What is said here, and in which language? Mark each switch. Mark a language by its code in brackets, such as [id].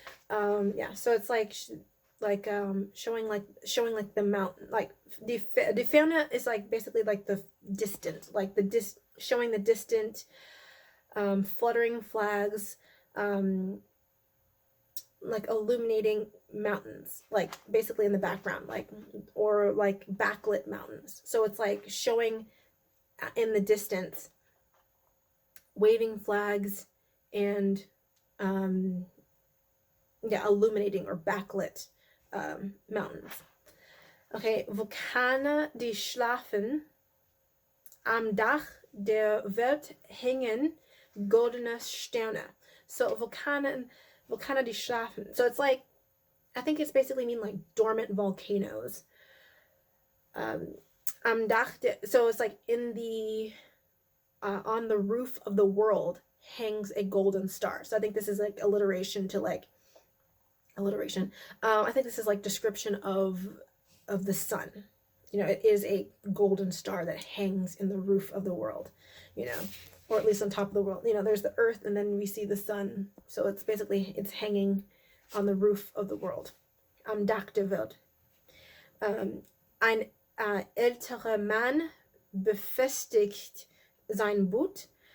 [en] Yeah, so it's like showing like the mountain, like die Ferne is like basically like the distant, like showing the distant, fluttering flags, like illuminating mountains, like basically in the background, like, or like backlit mountains. So it's like showing in the distance waving flags and illuminating or backlit mountains. [de] Okay, Vulkane, die schlafen, am Dach der Welt hängen goldene Sterne. So Vulkane, die schlafen. [en] So it's like, I think it's basically mean like dormant volcanoes. [de] Am Dach [en] so it's like in the on the roof of the world hangs a golden star. So I think this is like alliteration. I think this is like description of the sun. It is a golden star that hangs in the roof of the world, or at least on top of the world. There's the earth, and then we see the sun. So it's basically, it's hanging on the roof of the world. [de] Am Dach der Welt. Ein älterer Mann befestigt sein Boot.